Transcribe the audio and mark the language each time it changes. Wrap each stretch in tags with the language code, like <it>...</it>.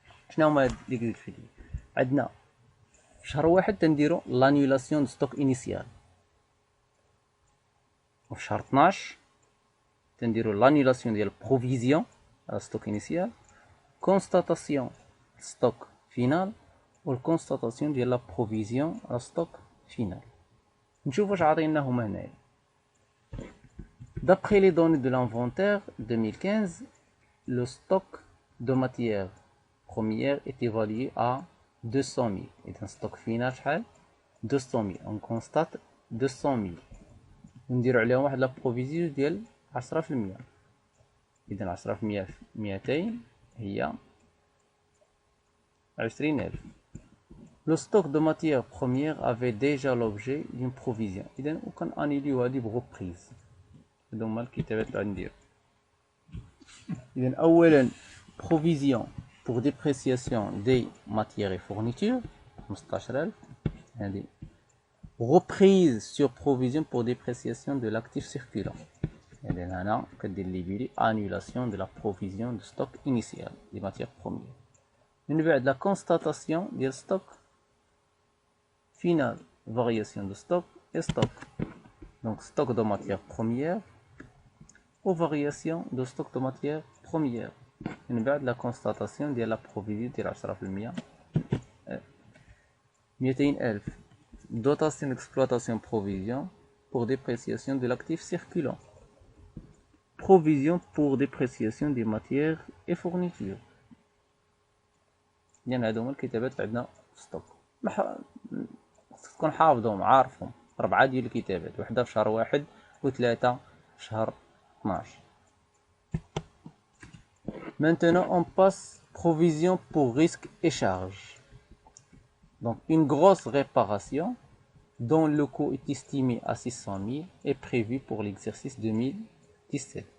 <ar>شنو هما هاد اللي قلت لي؟ عندنا في شهر واحد تنديرو لانيولاسيون دو ستوك انيسيال، وفي شهر 12 تنديرو لانيولاسيون ديال بروفيزيون على ستوك انيسيال، كونستاتاسيون ستوك فينال، والكونستاتاسيون ديال لا بروفيزيون على ستوك فينال. نشوف واش عاطينا هما هنايا.</ar> <fr>D'après les données de l'inventaire 2015, le stock de matières premières est évalué à 200 000. Et un stock final, 200 000. On constate 200 000.</fr> <ar>ونديرو عليهم واحد لا بروفيزيون ديال 10%. إذا 10% في 200 هي 20,000.</ar> <fr>Le stock de matières premières avait déjà l'objet d'une provision.</fr> <ar>إذا وكان أنيليو هادي بغوبريز. هادو هما الكتابات اللي غندير. إذا أولا</ar> <fr>provision pour dépréciation des matières et fournitures 15,000. هادي reprise sur provision pour dépréciation de l'actif circulant.</fr> <ar>إذا هنا كدير لي بيلي</ar> <fr>annulation de la provision de stock initial des matières premières.</fr> <ar>من بعد</ar> <fr>la constatation ديال stock final, variation de stock et stock. Donc stock de matières premières ou variation de stock de matières premières.</fr> <ar>من بعد</ar> <fr>la constatation ديال la provision ديال 10%. 200,000 dotation d'exploitation provision pour dépréciation de l'actif circulant. Provision pour dépréciation des matières et fournitures.</fr> <ar>يعني هادو هما الكتابات اللي عندنا في ستوك. تكون حافظهم عارفهم. 4 ديال الكتابات، وحده في شهر 1 وثلاثه في شهر 12.</ar> <fr>Maintenant on passe provision pour risques et charges. Donc une grosse réparation dont le coût est estimé à 600 000 est prévu pour l'exercice 2017.</fr>